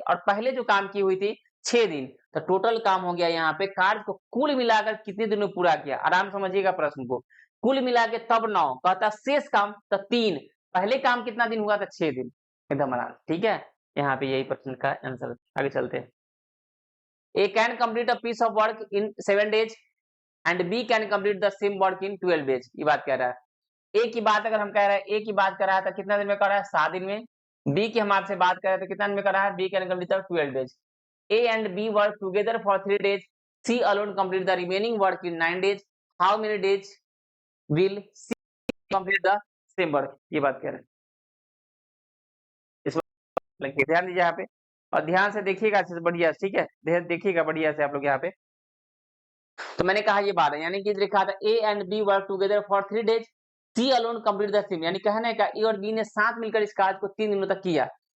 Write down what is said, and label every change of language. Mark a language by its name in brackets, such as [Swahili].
[Hindi] और पहले जो काम की हुई थी 6 दिन, तो टोटल काम हो गया यहाँ पे, कार्य को कुल मिलाकर कितने दिन में पूरा किया। आराम समझिएगा प्रश्न को, कुल मिला के तब 9 कहता, शेष काम तो 3, पहले काम कितना दिन हुआ था? 6 दिन। एकदम आराम। ठीक है, यहाँ पे यही प्रश्न का आंसर। आगे चलते हैं। [English] A can complete a piece of work in 7 days and B can complete the same work in 12 days। [Hindi] ये बात कह रहा है। A की बात अगर हम कह रहे हैं, A की बात कर रहा है तो कितना दिन में कर रहा है? 7 दिन में। B की हम आपसे बात कर रहे हैं तो कितना दिन में कर रहा है? [English] B can complete the 12 days। A and B work together for 3 days। C alone complete the remaining work in 9 days। How many days will C complete the same work? [Hindi] ये बात कह रहे हैं। ध्यान दीजिए यहाँ पे और ध्यान से देखिएगा अच्छे से, बढ़िया। ठीक है, देखिएगा बढ़िया से आप लोग यहाँ पे। तो मैंने कहा ये बात है, यानी कि लिखा था [English] A and B work together for 3 days, C alone complete the same, [Hindi] यानी कहने का ए और बी ने साथ मिलकर इस कार्य को 3 दिनों तक किया।